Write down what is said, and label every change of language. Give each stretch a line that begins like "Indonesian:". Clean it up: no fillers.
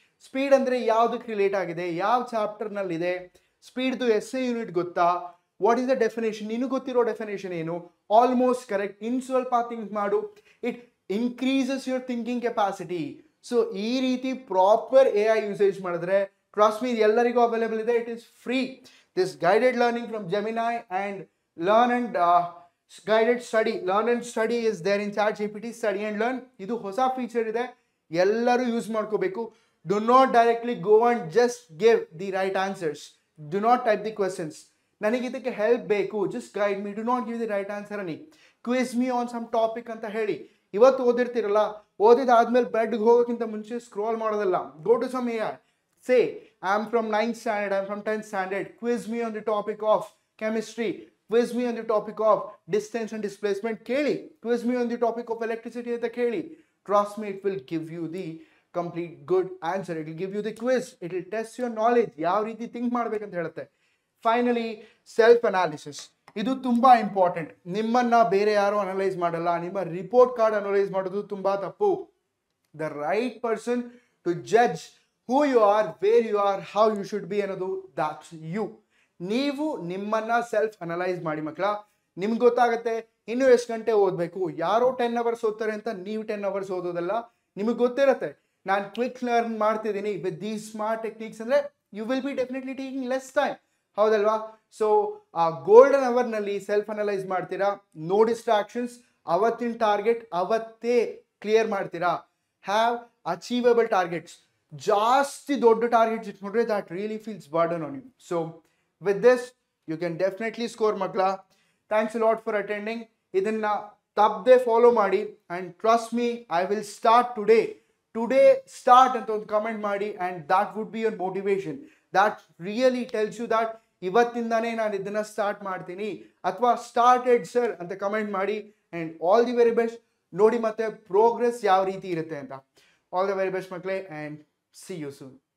Kannada: Speed ಅಂದ್ರೆ ಯಾವ್ದಕ್ಕೆ relate ಆಗಿದೆ, ಯಾವ ಚಾಪ್ಟರ್ ನಲ್ಲಿ ಇದೆ, ಸ್ಪೀಡ್ದು SI ಯೂನಿಟ್ ಗೊತ್ತಾ, ವಾಟ್ ಇಸ್ ದ ಡೆಫಿನೇಷನ್, ನಿನಗೆ ಗೊತ್ತಿರೋ ಡೆಫಿನೇಷನ್ ಏನು, ಆಲ್ಮೋಸ್ಟ್ ಕರೆಕ್ಟ್, ಇನ್ ಸ್ವಲ್ಪ ಥಿಂಕ್ ಮಾಡು, it increases your thinking capacity. So ಈ ರೀತಿ ಪ್ರಾಪರ್ ಎ ಐ ಯೂಸೇಜ್ ಮಾಡಿದ್ರೆ ಟ್ರಸ್ಟ್ ಮೀ ಎಲ್ಲರಿಗೂ ಅವೈಲೇಬಲ್ ಇದೆ.
English: It is free. This guided learning from Gemini and learn and guided study, learn and study is there in ChatGPT.
Kannada: Study and learn ಇದು ಹೊಸ feature ಇದೆ, ಎಲ್ಲರೂ use ಮಾಡ್ಕೋಬೇಕು.
English: Do not directly go and just give the right answers. Do not type the questions. ನನಗೆ ಇದಕ್ಕೆ help ಬೇಕು, just guide me. Do not give the right answer ಅನ್ನಿ. Quiz me on some topic ಅಂತ ಹೇಳಿ.
Kannada: ಇವತ್ತು ಓದಿರ್ತಿರಲ್ಲ, ಓದಿದಾದ್ಮೇಲೆ ಬೆಡ್ಗೆ ಹೋಗೋಕ್ಕಿಂತ ಮುಂಚೆ scroll ಮಾಡೋದಲ್ಲ.
English: Go to some AI. Say, I am from 9th standard, I am from 10th standard. Quiz me on the topic of chemistry. Quiz me on the topic of distance and displacement. ಕೇಳಿ. Quiz me on the topic of electricity ಅಂತ ಕೇಳಿ. Trust me, it will give you the complete good answer. It will give you the quiz. It will test your knowledge.
Kannada: ಯಾವ ರೀತಿ think ಮಾಡ್ಬೇಕಂತ ಹೇಳುತ್ತೆ. Finally self analysis, ಇದು ತುಂಬಾ important. ನಿಮ್ಮನ್ನ ಬೇರೆ ಯಾರು ಅನಲೈಸ್ ಮಾಡಲ್ಲ, ನಿಮ್ಮ ರಿಪೋರ್ಟ್ ಕಾರ್ಡ್ ಅನಲೈಸ್ ಮಾಡೋದು ತುಂಬಾ ತಪ್ಪು.
English: The right person to judge who you are, where you are, how you should be ಅನ್ನೋದು that's you.
Kannada: ನೀವು ನಿಮ್ಮನ್ನ ಸೆಲ್ಫ್ ಅನಲೈಸ್ ಮಾಡಿ ಮಕ್ಕಳ. ನಿಮ್ಗೆ ಗೊತ್ತಾಗುತ್ತೆ ಇನ್ನು ಎಷ್ಟು ಗಂಟೆ ಓದಬೇಕು. ಯಾರೋ 10 hours ಓದ್ತಾರೆ ಅಂತ ನೀವು 10 hours ಓದೋದಲ್ಲ. ನಿಮಗೆ ಗೊತ್ತಿರುತ್ತೆ ನಾನು ಕ್ವಿಕ್ ಲರ್ನ್ ಮಾಡ್ತಿದ್ದೀನಿ ವಿತ್ ದೀಸ್ ಸ್ಮಾರ್ಟ್ ಟೆಕ್ನಿಕ್ಸ್ ಅಂದ್ರೆ you will be definitely taking less time, ಹೌದಲ್ವಾ? ಸೊ ಆ ಗೋಲ್ಡನ್ ಅವರ್ನಲ್ಲಿ ಸೆಲ್ಫ್ ಅನಲೈಸ್ ಮಾಡ್ತೀರಾ, ನೋ ಡಿಸ್ಟ್ರಾಕ್ಷನ್ಸ್, ಅವತ್ತಿನ ಟಾರ್ಗೆಟ್ ಅವತ್ತೇ ಕ್ಲಿಯರ್ ಮಾಡ್ತೀರಾ.
English: Have achievable targets. ಜಾಸ್ತಿ ದೊಡ್ಡ targets ಇಟ್ಕೊಂಡ್ರೆ that really feels burden on you. So with this you can definitely score makla. Thanks a lot for attending. Idanna ತಪ್ಪದೆ follow ಮಾಡಿ and trust me, I will start today start ಅಂತ ಒಂದು comment ಮಾಡಿ, and that would be your motivation.
Kannada: That really tells you that ಇವತ್ತಿಂದಾನೇ ನಾನು ಇದನ್ನ start ಮಾಡ್ತೀನಿ ಅಥವಾ started sir ಅಂತ ಕಮೆಂಟ್ ಮಾಡಿ. and all the very best. ನೋಡಿ ಮತ್ತೆ ಪ್ರೋಗ್ರೆಸ್ ಯಾವ ರೀತಿ ಇರುತ್ತೆ ಅಂತ. all the very best ಮಕ್ಕಳೇ, and see you soon.